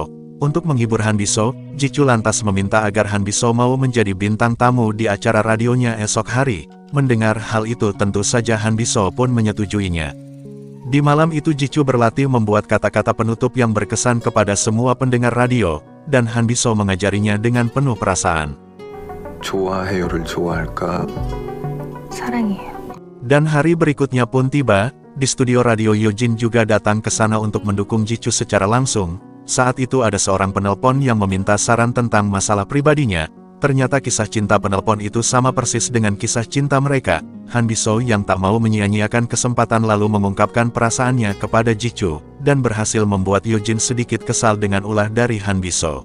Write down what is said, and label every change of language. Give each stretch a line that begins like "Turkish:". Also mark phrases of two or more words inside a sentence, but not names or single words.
Indonesian: Untuk menghibur Han Biso, Jichu lantas meminta agar Han Biso mau menjadi bintang tamu di acara radionya esok hari. Mendengar hal itu tentu saja Han Biso pun menyetujuinya. Di malam itu Jichu berlatih membuat kata-kata penutup yang berkesan kepada semua pendengar radio, dan Han Biso mengajarinya dengan penuh perasaan.
Korean: 좋아해요를 좋아할까? 사랑해요.
Indonesian: Dan hari berikutnya pun tiba, di studio radio Yojin juga datang ke sana untuk mendukung Jichu secara langsung. Saat itu ada seorang penelpon yang meminta saran tentang masalah pribadinya. Ternyata kisah cinta penelpon itu sama persis dengan kisah cinta mereka. Han Biso yang tak mau menyia-nyiakan kesempatan lalu mengungkapkan perasaannya kepada Jichu, dan berhasil membuat Yojin sedikit kesal dengan ulah dari Han Biso.